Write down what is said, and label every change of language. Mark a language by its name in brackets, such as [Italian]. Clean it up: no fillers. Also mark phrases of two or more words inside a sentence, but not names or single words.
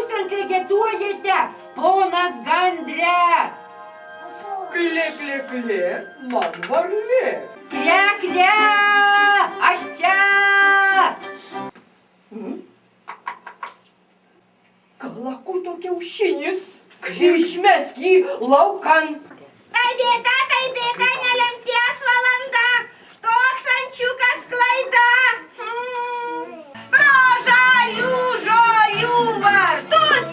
[Lithuanian] klegetuojate, ponas gandre? Kle, kle, kle, man varlė. Kle, kle, aš čia. Kalakuto kiaušinis. Išmesk jį laukan. Tai bėga nelemties valanda. Toks ančiukas klaida. Pro žalių žolių vartus.